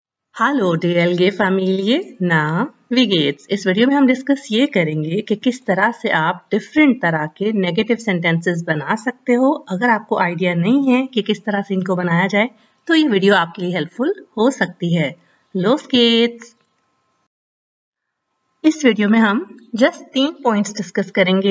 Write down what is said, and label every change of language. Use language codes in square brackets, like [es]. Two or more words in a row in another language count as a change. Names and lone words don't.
[de] Hallo DLG Familie, na, wie geht's? [hi] इस वीडियो में हम डिस्कस ये करेंगे कि किस तरह से आप डिफरेंट तरह के [en] negative sentences [hi] बना सकते हो। अगर आपको आइडिया नहीं है कि किस तरह से इनको बनाया जाए तो ये वीडियो आपके लिए हेल्पफुल हो सकती है। [de] Los geht's! [hi] इस वीडियो में हम जस्ट 3 [en] points discuss [hi] करेंगे।